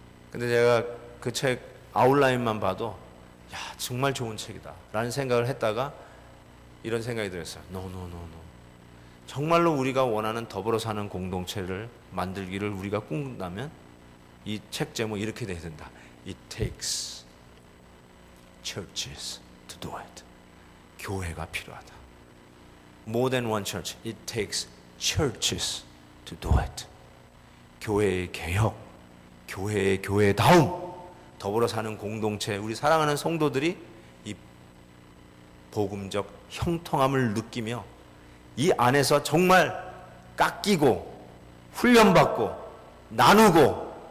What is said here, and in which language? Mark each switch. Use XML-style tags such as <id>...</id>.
<ko>근데 제가 그 책 아웃라인만 봐도 정말 좋은 책이다 라는 생각을 했다가 이런 생각이 들었어요.</ko> <en>No.</en> <ko>정말로 우리가 원하는 더불어 사는 공동체를 만들기를 우리가 꿈꾼다면 이 책 제목 이렇게 돼야 된다.</ko> <en>It takes churches to do it.</en> <ko>교회가 필요하다.</ko> <en>More than one church. It takes churches to do it.</en> <ko>교회의 개혁, 교회의 교회다움, 더불어 사는 공동체, 우리 사랑하는 성도들이 이 복음적 형통함을 느끼며 이 안에서 정말 깎이고 훈련받고 나누고</ko>